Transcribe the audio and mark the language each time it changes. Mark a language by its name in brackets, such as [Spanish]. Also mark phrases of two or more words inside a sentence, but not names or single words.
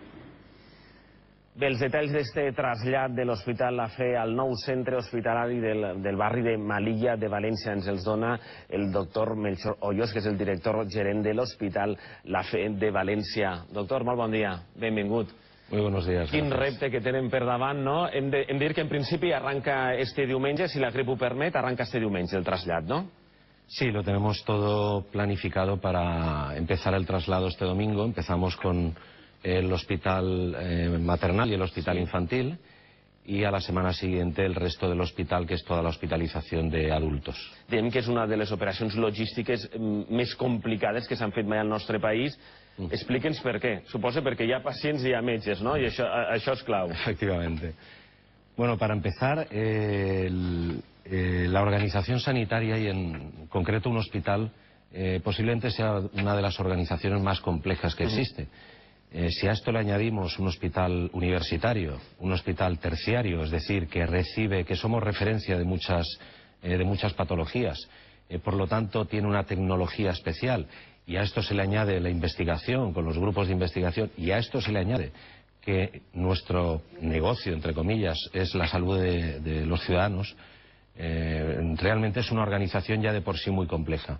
[Catalan] Bé, els detalls d'este trasllat de l'Hospital La Fe al nou centre hospitalari del barri de Melilla de València ens els dona el doctor Melchor Hoyos, que és el director gerent de l'Hospital La Fe de València. Doctor, molt bon dia, benvingut. [Spanish] Muy buenos días. [Catalan] Quin repte que tenen per davant, no? Hem de dir que en principi arranca este diumenge, si la grip ho permet, arranca este diumenge el trasllat, ¿no? [Spanish] Sí, lo tenemos todo planificado para empezar el traslado este domingo. Empezamos con el hospital maternal y el hospital infantil y a la semana siguiente el resto del hospital, que es toda la hospitalització de adultos. [Catalan] Diem que és una de les operacions logístiques més complicades que s'han fet mai al nostre país. Explíque'ns per què. Suposo perquè hi ha pacients i hi ha metges, ¿no? I això és clau. [Spanish] Efectivamente. Bueno, para empezar, la organización sanitaria y en concreto un hospital posiblemente sea una de las organizaciones más complejas que existe. Si a esto le añadimos un hospital universitario, un hospital terciario, es decir, que somos referencia de muchas patologías, por lo tanto tiene una tecnología especial, y a esto se le añade la investigación con los grupos de investigación, y a esto se le añade que nuestro negocio, entre comillas, es la salud de los ciudadanos, realmente es una organización ya de por sí muy compleja.